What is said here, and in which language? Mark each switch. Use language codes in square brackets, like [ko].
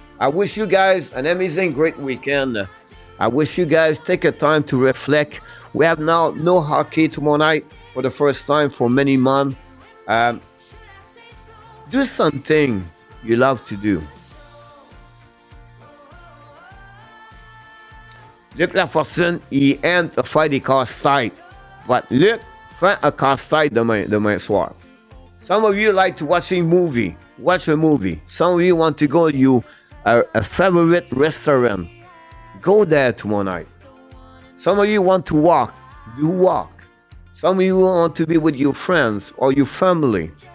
[en] I wish you guys an amazing, great weekend. I wish you guys take a time to reflect. We have now no hockey tomorrow night for the first time for many months. Do something you love to do. [fr] Luc Lafortune, il aime faire des casse-têtes. [en] But [fr] Luc fait un casse-tête demain soir. [en] Some of you like to watch a movie. Watch a movie. Some of you want to go, you a favorite restaurant, go there tomorrow night. Some of you want to walk, do walk. Some of you want to be with your friends or your family.